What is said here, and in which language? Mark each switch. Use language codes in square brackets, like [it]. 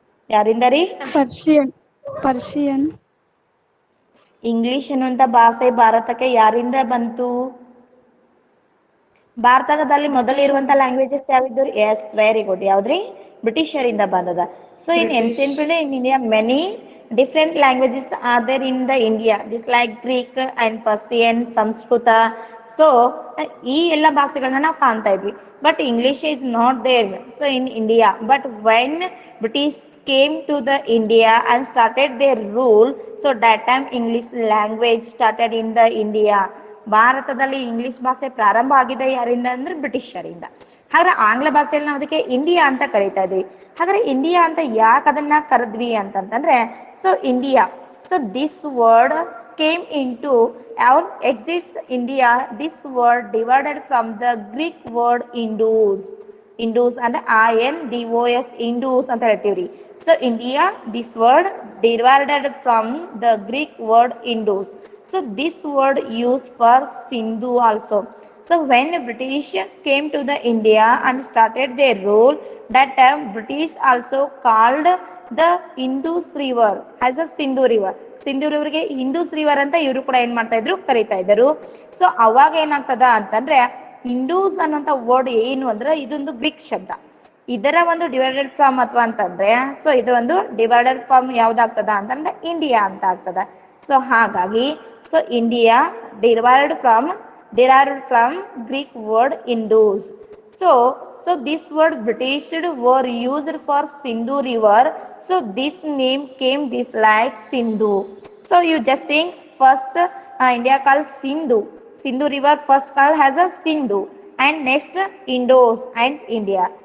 [kn] ಯಾರಿಂದ ರೀ? Persian. English ಅನ್ನುವಂತ ಭಾಷೆ ಭಾರತಕ್ಕೆ ಯಾರಿಂದ ಬಂತು? ಭಾರತದಲ್ಲಿ ಮೊದಲಿರುವಂತ ಲ್ಯಾಂಗ್ವೇಜಸ್ ಯಾವಿದ್ದು? [en] Yes, very good. [kn] ಯಾವ್ದ್ರಿ? ಬ್ರಿಟಿಷರಿಂದ ಬಂದದ. [en] So in ancient period in India many different languages are there in the India, this like Greek and Persian, Sanskrit. [kn] So ಈ ಎಲ್ಲ ಭಾಷೆಗಳನ್ನ ನಾವು ಕಾಣ್ತಾ ಇದ್ವಿ. [en] But English is not there so in India. But when British came to the India and started their rule, so that time English language started in the India. [kn] ಭಾರತದಲ್ಲಿ English ಭಾಷೆ ಪ್ರಾರಂಭ ಆಗಿದೆ ಯಾರಿಂದ ಅಂದ್ರೆ ಬ್ರಿಟಿಷರಿಂದ. ಹಾಗಾದ್ರೆ ಆಂಗ್ಲ ಭಾಷೆಯಲ್ಲಿ ನಾವು ಅದಕ್ಕೆ ಇಂಡಿಯಾ ಅಂತ ಕರಿತಾ ಇದ್ವಿ. ಹಾಗಾದ್ರೆ ಇಂಡಿಯಾ ಅಂತ ಯಾಕೆ ಅದನ್ನ ಕರೆದ್ವಿ ಅಂತಂದ್ರೆ, [en] So India, so this word came into our exists India. This word divided from the Greek word Indus. Indus and INDOS, Indus [kn] ಅಂತ ಹೇಳ್ತೀವ್ರಿ. [en] So India, this word divided from the Greek word Indus. So this word used for Sindhu also. So when British came to the India and started their rule, that time British also called the Indus river as a Sindhu river. [kn] Sindhu ರಿವರ್ಗೆ Hindus river ಅಂತ ಇವರು ಕೂಡ ಏನ್ ಮಾಡ್ತಾ ಇದ್ರು, ಕರೀತಾ ಇದ್ರು. So ಅವಾಗ ಏನಾಗ್ತದ ಅಂತಂದ್ರೆ, ಹಿಂದೂಸ್ ಅನ್ನುವಂತ ವರ್ಡ್ ಏನು ಅಂದ್ರೆ ಇದೊಂದು ಗ್ರೀಕ್ ಶಬ್ದ. ಇದರ ಒಂದು ಡಿವೈಡೆಡ್ ಫ್ರಮ್ ಅಥವಾ ಅಂತಂದ್ರೆ, ಸೊ ಇದರ ಒಂದು ಡಿವೈಡೆಡ್ ಫ್ರಮ್ ಯಾವ್ದಾಗ್ತದ ಅಂತಂದ್ರೆ ಇಂಡಿಯಾ ಅಂತ ಆಗ್ತದ. [en] So ಹಾಗಾಗಿ so India divided from Greek word Indus. So this word British were used for Sindhu river. So this name came this like Sindhu. So you just think first India called Sindhu river first called as a Sindhu, and next Indus and India.